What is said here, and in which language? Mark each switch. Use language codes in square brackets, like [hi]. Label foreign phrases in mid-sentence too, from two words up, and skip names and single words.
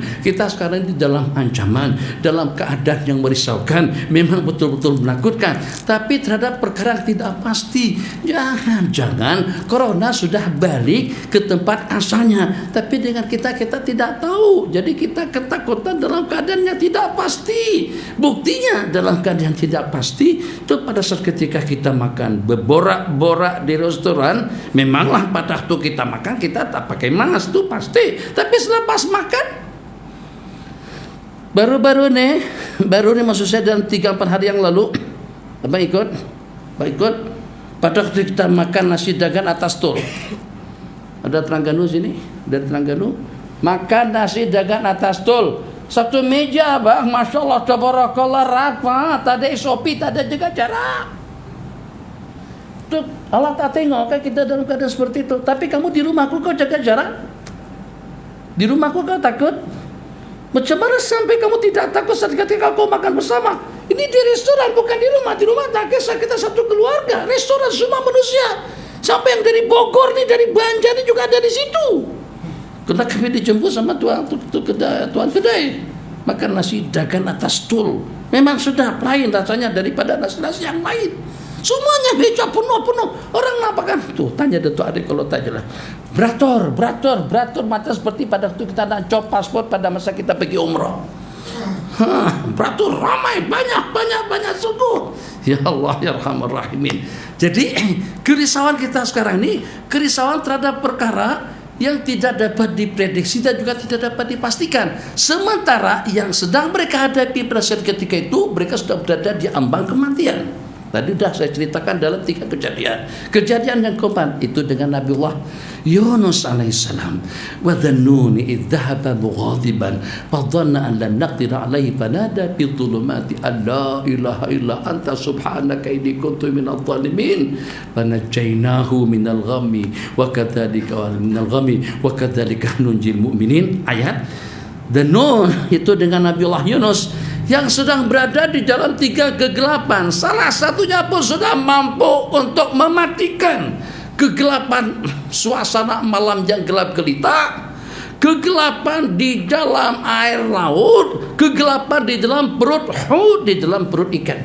[ms] Kita sekarang di dalam ancaman, dalam keadaan yang merisaukan, memang betul-betul menakutkan, tapi terhadap perkara yang tidak pasti. Jangan corona sudah balik ke tempat asalnya, tapi dengan kita tidak tahu. Jadi kita ketakutan dalam keadaan yang tidak pasti. Buktinya dalam keadaan tidak pasti itu pada saat ketika kita makan berborak-borak di restoran, memanglah pada waktu kita makan kita tak pakai masker itu pasti. Tapi selepas makan baru nih maksud saya dalam 3-4 hari yang lalu, Abang ikut pada waktu kita makan nasi dagan atas tol. Ada Terengganu sini, dari Terengganu, makan nasi dagan atas tol. Satu meja, Bang, [ar] ما شاء الله، تبارك الله, [ms] rapat, tak ada SOP, tak ada jaga jarak. Tuh, Allah tak tengok kan kita dalam keadaan seperti itu. Tapi kamu di rumahku kau jaga jarak? Di rumahku kau takut? Macam mana sampai kamu tidak takut saat ketika kau makan bersama? Ini di restoran, bukan di rumah. Di rumah tak kisah, kita satu keluarga. Restoran semua manusia. Sampai yang dari Bogor nih, dari Banjar nih juga ada di situ. [id] Karena kami dijemput sama tuan kedai. [ms] Makan nasi dagan atas tol. Memang sudah lain rasanya daripada nasi-nasi yang lain. Semuanya meja penuh. Orang nampakan tuh, tanya Datuk Arif kalau tanya lah. Beratur macam seperti pada waktu kita nak cop paspor pada masa kita pergi umrah. Beratur ramai, banyak sungguh. [ar] يا الله يا أرحم الراحمين. [ms] Jadi kerisauan kita sekarang ini, kerisauan terhadap perkara yang tidak dapat diprediksi dan juga tidak dapat dipastikan. Sementara yang sedang mereka hadapi pada saat ketika itu, mereka sudah berada di ambang kematian. Tadi sudah saya ceritakan dalam 3 kejadian. Kejadian yang keempat itu dengan Nabiullah Yunus alaihissalam. [ar] وذا النون إذ ذهب مغاضبا فظن أن لن نقدر عليه فنادى في الظلمات أن لا إله إلا أنت سبحانك إني كنت من الظالمين فنجيناه من الغم وكذلك ننجي المؤمنين. [ms] Ayat dan Nun itu dengan Nabiullah Yunus yang sedang berada di dalam 3 kegelapan. Salah satunya pun sudah mampu untuk mematikan kegelapan suasana malam yang gelap gelita, kegelapan di dalam air laut, kegelapan di dalam perut di dalam perut ikan.